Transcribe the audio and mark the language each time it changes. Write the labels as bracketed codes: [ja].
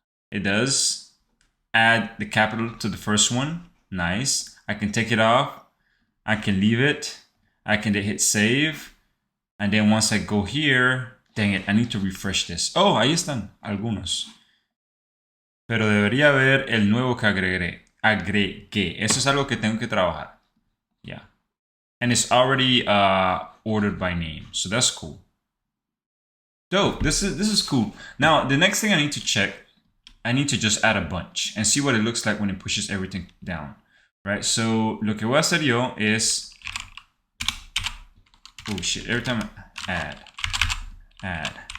[en] It does. Add the capital to the first one. Nice. I can take it off. I can leave it. I can hit save. And then once I go here, dang it, I need to refresh this. [es] Oh, ahí están algunos. Pero debería haber el nuevo que agregué. Eso es algo que tengo que trabajar. [en] Yeah. And it's already ordered by name. So that's cool. Dope. This is cool. Now, the next thing I need to check, I need to just add a bunch and see what it looks like when it pushes everything down. Right? [es] So, lo que voy a hacer yo es... [en] Oh shit, every time I add.